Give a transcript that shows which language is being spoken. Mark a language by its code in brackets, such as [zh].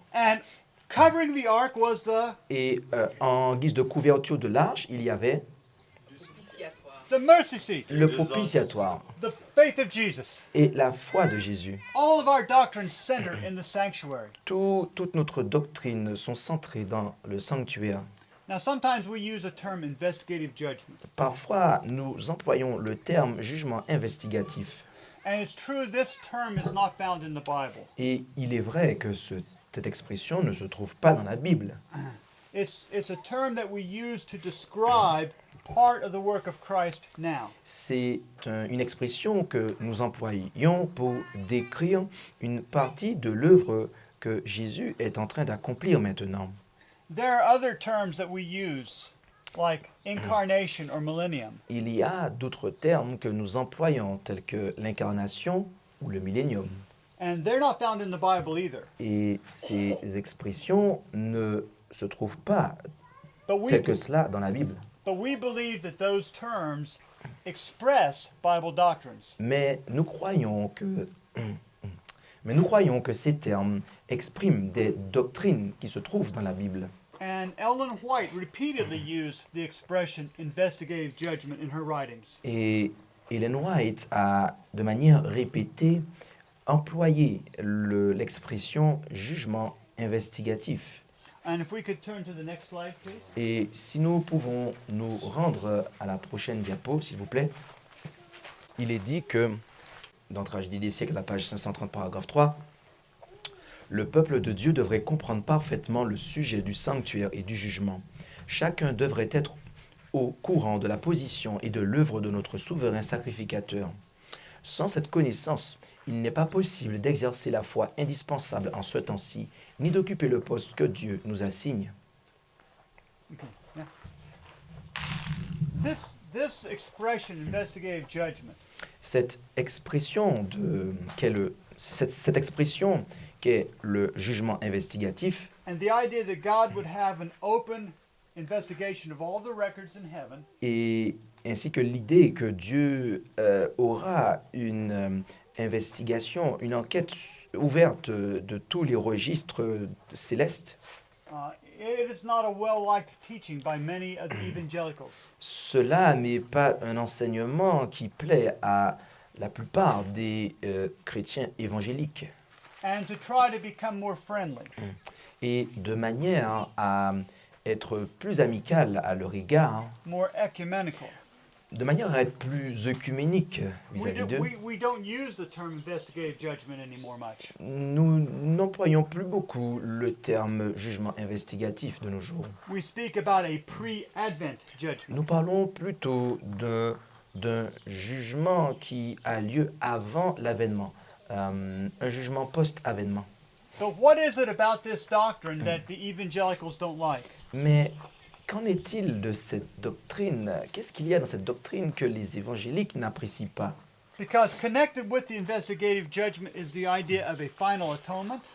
[en] And covering the ark was [fr] Et en guise de couverture de l'arche, il y avait [en] the mercy seat, [fr] le propitiatoire [en] the faith of Jesus. [fr] et la foi de Jésus. [en] All of our doctrines center in the sanctuary. [fr] Toute notre doctrine sont centrées dans le sanctuaire. [en] Now, sometimes we use a term investigative judgment. [fr] Parfois, nous employons le terme jugement investigatif. [en] And it's true, this term is not found in the Bible. [fr] Et il est vrai que cette expression ne se trouve pas dans la Bible. [en] It's a term that we use to describe part of the work of Christ now. [fr] C'est une expression que nous employons pour décrire une partie de l'œuvre que Jésus est en train d'accomplir maintenant. [en] There are other terms that we use, like incarnation or millennium. [fr] Il y a d'autres termes que nous employons, tels que l'incarnation ou le millénium. [en] And they're not found in the Bible either. [fr] Et ces expressions ne se trouvent pas [en] But [fr] telles que cela dans la Bible. [en] we believe that those terms express Bible doctrines. [fr] Mais nous croyons que ces termes expriment des doctrines qui se trouvent dans la Bible. [en] And Ellen White repeatedly used the expression investigative judgment in her writings. [fr] Et Ellen White a, de manière répétée, employé l'expression jugement investigatif. [en] And if we could turn to the next slide, please. [fr] Et si nous pouvons nous rendre à la prochaine diapo, s'il vous plaît, il est dit que, dans Tragédie des siècles, la page 530, paragraphe 3, le peuple de Dieu devrait comprendre parfaitement le sujet du sanctuaire et du jugement. Chacun devrait être au courant de la position et de l'œuvre de notre souverain sacrificateur. Sans cette connaissance, il n'est pas possible d'exercer la foi indispensable en ce temps-ci, ni d'occuper le poste que Dieu nous assigne. [en] Okay. Yeah. This expression, investigative judgment, [fr] Cette expression cette expression qu'est le jugement investigatif [en] and the idea that God would have an open investigation of all the records in heaven, [fr] et ainsi que l'idée que Dieu aura investigation, une enquête ouverte de tous les registres célestes, [en] it is not a well-liked teaching by many of the evangelicals. [fr] cela n'est pas un enseignement qui plaît à la plupart des chrétiens évangéliques. [en] And to try to become more friendly, [fr] Et de manière à être plus amical à leur égard, [en] more ecumenical. [fr] de manière à être plus œcuménique vis-à-vis d'eux, [en] We don't use the term investigative judgment anymore much. [fr] nous n'employons plus beaucoup le terme jugement investigatif de nos jours. [en] We speak about a pre-Advent judgment. [fr] Nous parlons plutôt d'un jugement qui a lieu avant l'avènement, un jugement post-avènement. [en] But what is it about this doctrine that the evangelicals don't like? [fr] Mais qu'en est-il de cette doctrine? Qu'est-ce qu'il y a dans cette doctrine que les évangéliques n'apprécient pas? [en] Because connected with the investigative judgment is the idea of a final atonement.